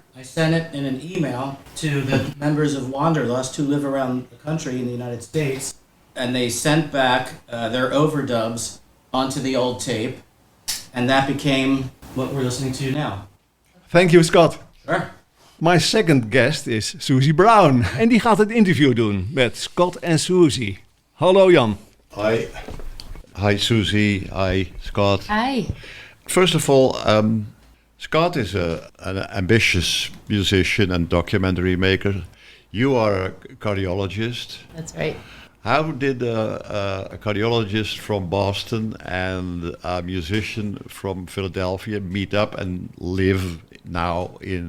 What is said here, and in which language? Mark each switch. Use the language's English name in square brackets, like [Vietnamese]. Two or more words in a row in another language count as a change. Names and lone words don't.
[English] I sent it in an email to the members of Wanderlust who live around the country in the United States, and they sent back their overdubs onto the old tape, and that became what we're listening to now. Thank you Scott. Sure. My second guest is Suzie Brown. [Dutch] En die gaat het interview doen met Scott en Suzie. Hallo Jan. [English] Hi. Hi Suzie. Hi Scott. Hi. First of all, Scott is an ambitious musician and documentary maker. You are a cardiologist. That's right. How did a cardiologist from Boston and a musician from Philadelphia meet up and live now in